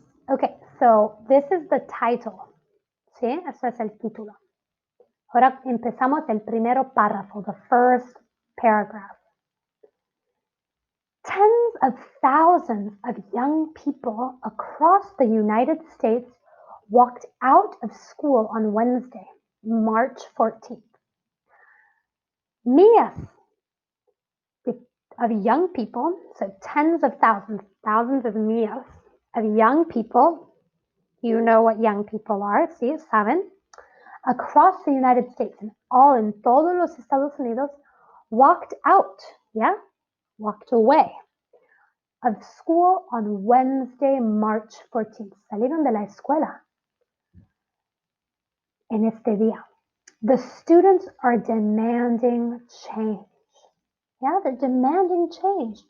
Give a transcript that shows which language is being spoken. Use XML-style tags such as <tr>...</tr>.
<en>Okay, so this is the title.</en> <es>¿Sí? Eso es el título. Ahora empezamos el primero párrafo,</es> <en>the first paragraph. Tens of thousands of young people across the United States walked out of school on Wednesday, March 14th. Miles of young people, so tens of thousands of miles of young people, you know what young people are,</en> <es>¿sí? ¿Saben?</es> <en>Across the United States, and all in</en> <es>todos los Estados Unidos,</es> <en>walked out, yeah? Walked away of school on Wednesday, March 14th.</en> <es>Salieron de la escuela en este día.</es> <en>The students are demanding change. Yeah, they're demanding change.</en>